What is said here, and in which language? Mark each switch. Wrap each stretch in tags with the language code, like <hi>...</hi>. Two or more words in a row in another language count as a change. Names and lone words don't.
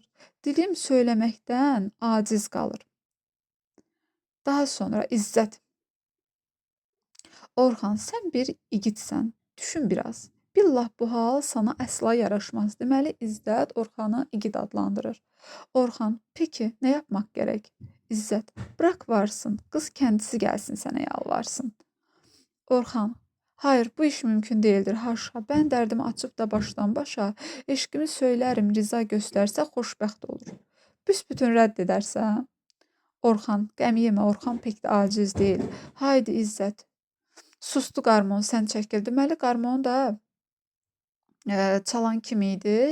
<az>Dilim söyləməkdən aciz qalır. Daha sonra İzzət, Orxan, sən bir igidsən, düşün biraz. Billah bu hal sana əsla yaraşmaz. Deməli, İzzət Orxanı igid adlandırır. Orxan,</az> <tr>peki ne yapmak gerek? İzzət, bırak varsın, kız kendisi gelsin sənə yalvarsın. Orxan, hayır bu iş mümkün değildir, haşa.</tr> <az>Ben dərdimi açıb da başdan başa, eşqimi söylərim, riza göstərsə xoşbəxt olur. Büsbütün rədd edərsə? Orxan, qəm yemə, Orxan pek də aciz deyil. Haydi İzzət. Sustu qarmon, sən çəkil. Deməli, qarmonu da çalan kim idi?</az>